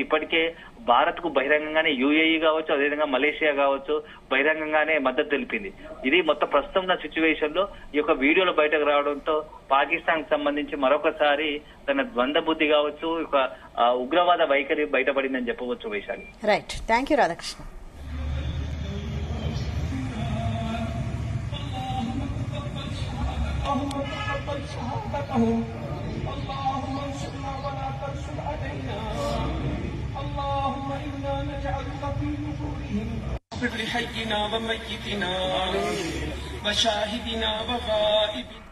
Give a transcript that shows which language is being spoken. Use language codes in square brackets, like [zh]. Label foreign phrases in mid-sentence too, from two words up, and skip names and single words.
[te] ఇప్పటికే భారత్ కు బహిరంగంగానే యుఏఈ కావచ్చు, అదేవిధంగా మలేషియా కావచ్చు బహిరంగంగానే మద్దతు తెలిపింది. ఇది మొత్తం ప్రస్తుతం ఉన్న సిచ్యువేషన్ లో ఈ యొక్క వీడియోలు బయటకు రావడంతో పాకిస్తాన్ కు సంబంధించి మరొకసారి తన ద్వంద్వ బుద్ధి కావచ్చు, ఒక ఉగ్రవాద వైఖరి బయటపడిందని చెప్పవచ్చు. వైశాలి. [en] Right, thank you Radhakrishna. [ar] اللهم تقبل شهادتهم اللهم انصرنا ولا تنصر علينا اللهم انا نجعلك في نحورهم اغفر لحينا وميتنا وشاهدنا وغائبنا